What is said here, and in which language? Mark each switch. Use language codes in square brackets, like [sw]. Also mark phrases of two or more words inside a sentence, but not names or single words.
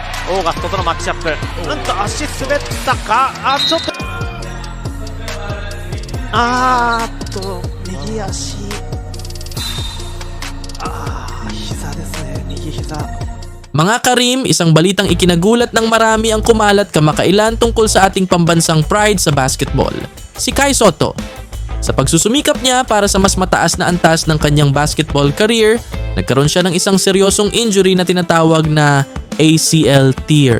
[ja] オーガストとのマッチアップ。足滑ったか。ちょっと右足。膝ですね。右膝。 [tl] Mga Karim, isang balitang ikinagulat ng marami ang kumalat kamakailan tungkol sa ating pambansang pride sa basketball, si Kai Sotto. Sa pagsusumikap niya para sa mas mataas na antas ng kanyang [en] basketball career, [tl] nagkaroon siya ng isang seryosong injury na tinatawag na [en] ACL tear.